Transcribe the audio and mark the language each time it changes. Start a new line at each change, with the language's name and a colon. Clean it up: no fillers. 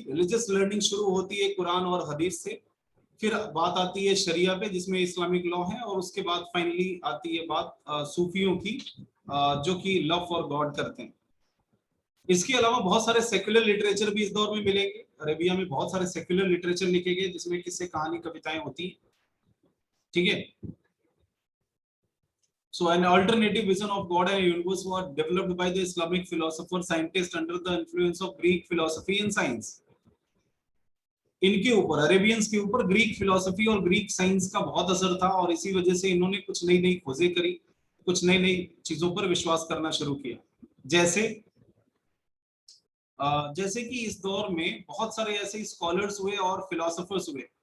Hindi: Religious learning शुरू होती है कुरान और हदीस से, फिर बात आती है शरिया पे जिसमें इस्लामिक लॉ है, और उसके बाद फाइनली आती है बात सूफियों की, जो कि लव फॉर गॉड करते हैं। इसके अलावा बहुत सारे सेक्युलर लिटरेचर भी इस दौर में मिलेंगे। अरेबिया में बहुत सारे सेक्युलर लिटरेचर लिखे गए जिसमें किस्से कहानी कविताएं होती हैं, ठीक है।
English: So an alternative vision of God and universe was developed by the Islamic philosopher scientist under the influence of Greek philosophy and science.
Hindi: इनके ऊपर, अरेबियंस के ऊपर ग्रीक फिलोसफी और ग्रीक साइंस का बहुत असर था, और इसी वजह से इन्होंने कुछ नई नई खोजें करी, कुछ नई नई चीजों पर विश्वास करना शुरू किया। जैसे जैसे कि इस दौर में बहुत सारे ऐसे स्कॉलर्स हुए और फिलोसोफर्स हुए।